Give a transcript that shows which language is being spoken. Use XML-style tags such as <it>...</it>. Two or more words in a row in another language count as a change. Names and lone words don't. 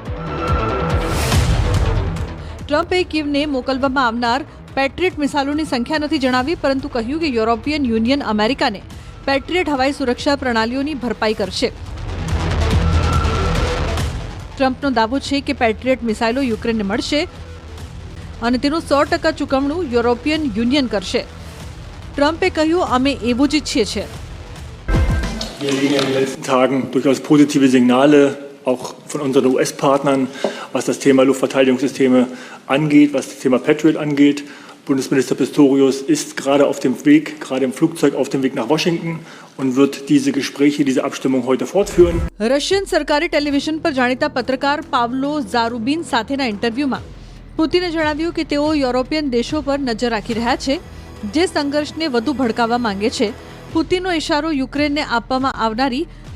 <gu>ટ્રમ્પે કીવને મોકલવામાં આવનાર પેટ્રિયટ મિસાઇલોની સંખ્યા નથી જણાવી, પરંતુ કહ્યું કે યુરોપિયન યુનિયન અમેરિકાને પેટ્રિયટ હવાઈ સુરક્ષા પ્રણાલીઓની ભરપાઈ કરશે. ટ્રમ્પનો દાવો છે કે પેટ્રિયટ મિસાઇલો યુક્રેનને મળશે અને તેનું 100% ચૂકવણું યુરોપિયન યુનિયન કરશે. ટ્રમ્પે કહ્યું, અમે એવું જ ઈચ્છીએ છીએ.</gu> <de>Wir legen in den letzten Tagen durchaus positive Signale, auch von unseren US-Partnern, was das Thema Luftverteidigungssysteme angeht, was das Thema Patriot angeht. Bundesminister Pistorius ist gerade auf dem Weg, gerade im Flugzeug auf dem Weg nach Washington und wird diese Gespräche, diese Abstimmung heute fortführen.</de> <gu>રશિયન સરકારી ટેલિવિઝન પર જાણીતા પત્રકાર પાવલો ઝારુબિન સાથેના ઇન્ટરવ્યુમાં પુતિને જણાવ્યું કે તેઓ યુરોપિયન દેશો પર નજર રાખી રહ્યા છે, જે સંઘર્ષને વધુ ભડકાવવા માંગે છે. પુતિનનો ઇશારો યુક્રેનને આપવામાં આવનારી</gu>